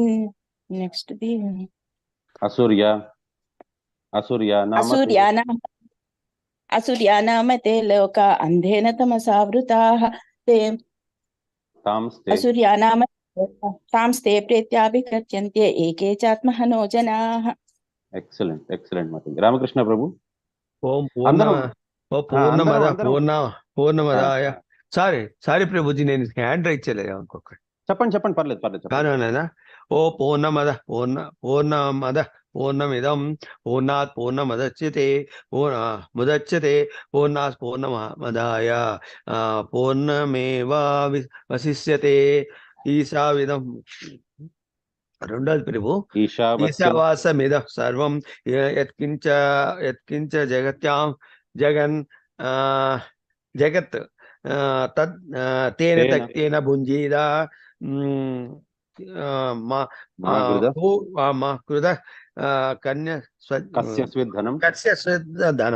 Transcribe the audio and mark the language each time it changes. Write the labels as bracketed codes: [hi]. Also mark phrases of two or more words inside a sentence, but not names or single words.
[en] next the [sa] అసూర్యానామ తే లోక అంధేన తమసావృతాః అసూర్యానామ తాంస్తే ప్రేత్యాభిగచ్చన్తే ఏకే చాత్మహనో జనాః. [te] ఎక్సలెంట్ మాతాజీ. రామకృష్ణ ప్రభు. [sa] ఓం పూర్ణమదాయ. [te] సారీ ప్రభుజీ, నేను [en] hand right [te] చేయలేదు అనుకోకండి. చెప్పండి పర్లేదు. [sa] ఓ పూర్ణమద పూర్ణమిదం పూర్ణాత్ పూర్ణముదచ్యతే పూర్ణాత్ పూర్ణమాదాయ పూర్ణమేవావశిష్యతే. [te] ఈశావిదం రెండోది ప్రభు. [sa] ఈశావాసమిదం సర్వం యత్కించ జగత్యాం జగత్ తద్ తేన తక్తేన భుంజీదా మా కృత కస్య స్విద్ధనం.